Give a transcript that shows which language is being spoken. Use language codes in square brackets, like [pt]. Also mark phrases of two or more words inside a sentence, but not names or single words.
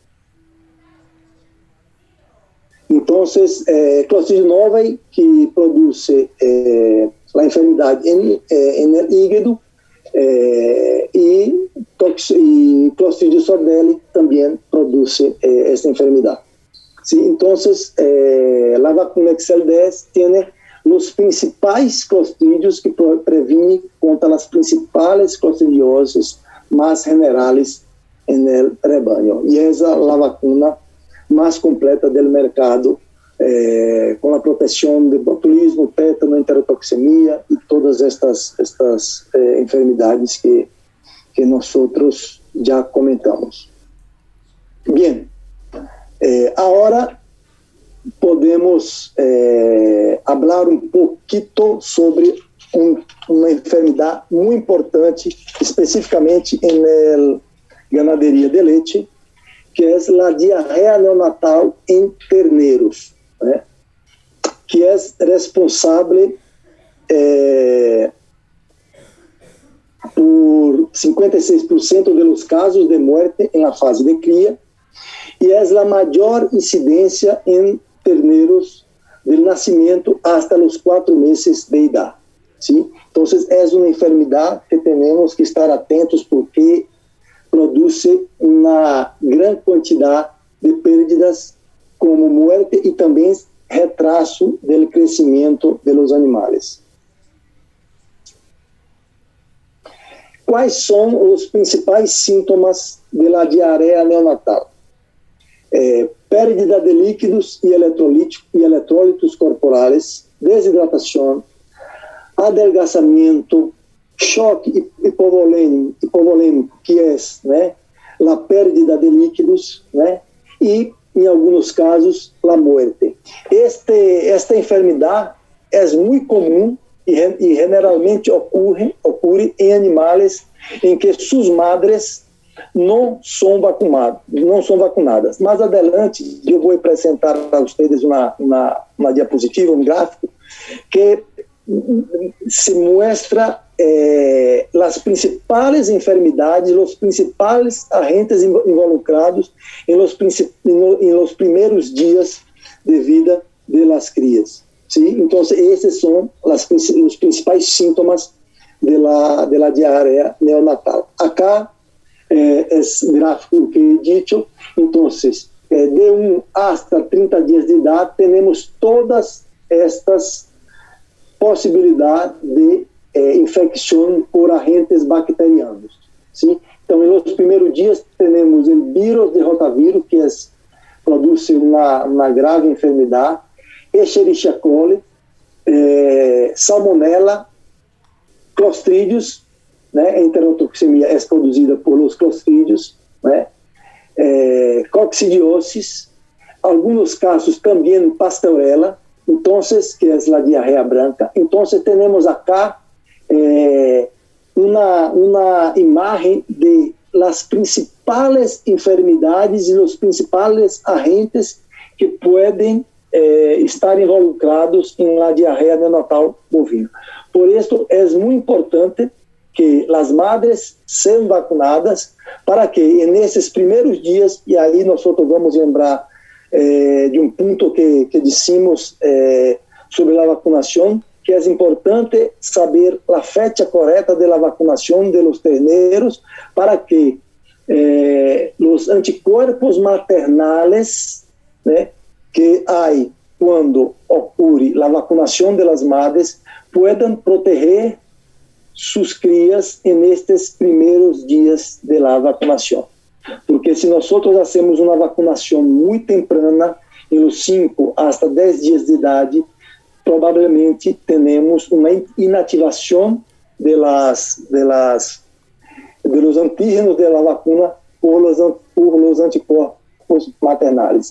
[pt] Então, Clostridium novae, que produz a enfermidade no hígado, e Clostridium sordelli também produz esta enfermidade. [es] ¿sí? Entonces, la vacuna XL10 tiene los principales clostridios que previenen contra las principales clostridiosis más generales en el rebaño. Y es la vacuna más completa del mercado, con la protección de botulismo, tétano, enterotoxemia y todas estas enfermedades que nosotros ya comentamos. Bien, ahora podemos hablar un poquito sobre [pt] uma enfermidade muito importante, especificamente em ganaderia de leite, que é a diarreia neonatal em terneiros, né? Que é responsável por 56% dos casos de morte em la fase de cria e é a maior incidência em terneiros do nascimento hasta os 4 meses de idade. [es] ¿Sí? Entonces es una enfermedad que tenemos que estar atentos porque produce una gran cantidad de pérdidas como muerte y también retraso del crecimiento de los animales. ¿Cuáles son los principales síntomas de la diarrea neonatal? Pérdida de líquidos y electrolitos corporales, deshidratación, [pt] adelgazamento, choque hipovolêmico, que é, né, a perda de líquidos, né, e, em alguns casos, a morte. Esta enfermidade é muito comum e generalmente ocorre em animais em que suas madres não são vacunadas. Mais adelante, eu vou apresentar a vocês uma diapositiva, um gráfico, que [es] se muestra [pt] as principais enfermidades, os principais agentes involucrados em los primeiros dias de vida [es] de las crías. [pt] ¿Sí? Então, esses são os principais sintomas [es] de la diarrea neonatal. [pt] Acá é o gráfico [es] que he dicho. [pt] Então, de 1 hasta 30 dias de idade, temos todas estas possibilidade de infecção por agentes bacterianos. [es] ¿Sí? [pt] Então, nos primeiros dias, temos o vírus de rotavírus, que produz uma grave enfermidade, Escherichia coli, salmonella, clostridios, né? A enterotoxemia é produzida [es] por los clostridios, [pt] né? Coccidiosis, alguns casos também pastorela, entonces, [es] que es la diarrea [pt] branca. [es] Entonces, tenemos acá una imagen de las principales enfermedades y los principales agentes que pueden estar involucrados en la diarrea neonatal bovina. Por esto, es muy importante que las madres sean vacunadas para que en esos primeros días, y ahí nosotros vamos a [pt] lembrar de um ponto que dissemos sobre a vacunação, que é importante saber a fecha correta da vacunação de los terneiros para que os anticorpos maternales, né, que há quando ocorre a vacunação [es] de las madres puedan proteger sus crías [pt] nestes primeiros dias de la vacunação. Porque se nós fazemos uma vacunação muito temprana, em los 5 hasta 10 dias de idade, provavelmente teremos uma inativação [es] de los antígenos de la vacuna por los [pt] anticorpos maternales.